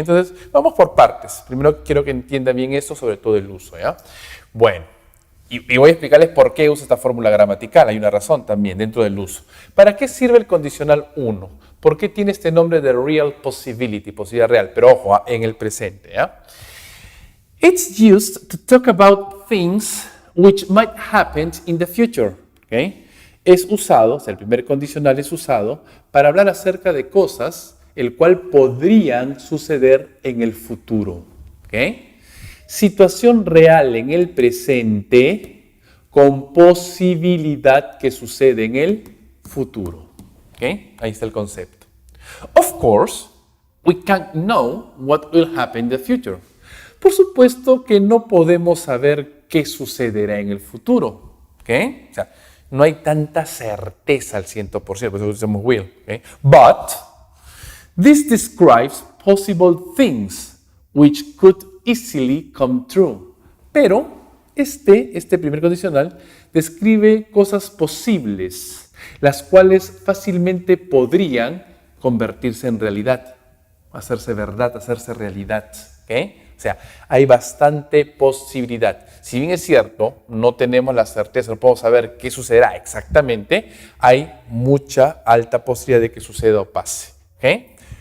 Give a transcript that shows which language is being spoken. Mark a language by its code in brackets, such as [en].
[es] Entonces, vamos por partes. Primero quiero que entiendan bien esto, sobre todo el uso. ¿Ya? Bueno, y voy a explicarles por qué usa esta fórmula gramatical. Hay una razón también dentro del uso. ¿Para qué sirve el condicional 1? ¿Por qué tiene este nombre de [en] real possibility, [es] posibilidad real? Pero ojo, en el presente. ¿Ya? [en] It's used to talk about things which might happen in the future. [es] ¿Okay? Es usado, o sea, el primer condicional es usado para hablar acerca de cosas el cual podrían suceder en el futuro. ¿Okay? Situación real en el presente con posibilidad que sucede en el futuro. ¿Okay? Ahí está el concepto. [en] Of course, we can't know what will happen in the future. [es] Por supuesto que no podemos saber qué sucederá en el futuro. ¿Okay? O sea, no hay tanta certeza al 100%, por eso usamos will. ¿Okay? [en] But this describes possible things which could easily come true. [es] Pero este primer condicional describe cosas posibles, las cuales fácilmente podrían convertirse en realidad, hacerse verdad, hacerse realidad. ¿Okay? O sea, hay bastante posibilidad. Si bien es cierto, no tenemos la certeza, no podemos saber qué sucederá exactamente, hay mucha alta posibilidad de que suceda o pase. ¿Okay?